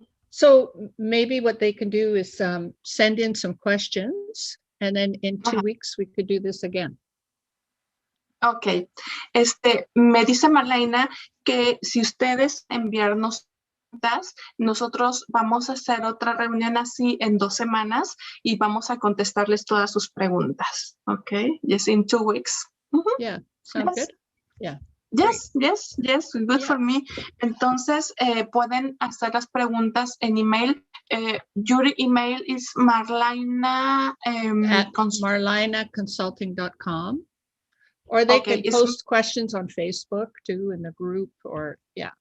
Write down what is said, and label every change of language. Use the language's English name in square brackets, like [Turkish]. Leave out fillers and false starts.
[English] So maybe what they can do is send in some questions, and then in 2 weeks we could do this again. Ok. [Spanish] Me dice Marlyna que si ustedes enviarnos preguntas, nosotros vamos a hacer otra reunión así en 2 semanas y vamos a contestarles todas sus preguntas. [English] Ok. Yes, in 2 weeks. Yeah, sounds good. Yeah. Yes, good for me. [Spanish] Entonces, pueden hacer las preguntas en email. [English] Your email is Marlyna at marlynaconsulting.com, or they can post questions on Facebook too in the group, or yes.